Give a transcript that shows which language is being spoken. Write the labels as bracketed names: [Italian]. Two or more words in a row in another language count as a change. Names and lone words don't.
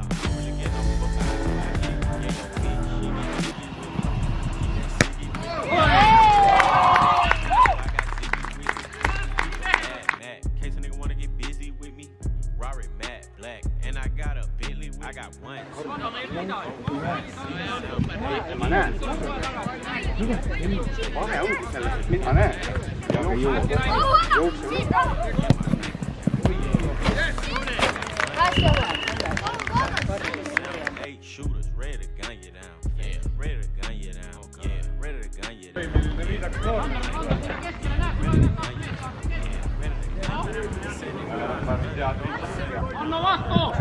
[English] I don't really get no fuck out of my shit. Yeah, your bitch, she get jiggy with me. I got jiggy with me. Mad, case a nigga wanna get busy with me. Rory, Matt, Black, and I got a Bentley. I got one. [Estonian] Ma näen. Vahe ongi selles, et mina näen. Ja ei jõua. [English] Eight shooters, ready to gun you down. Yeah, ready to gun you down. Yeah, ready to gun you down. [Estonian] Anna vastu!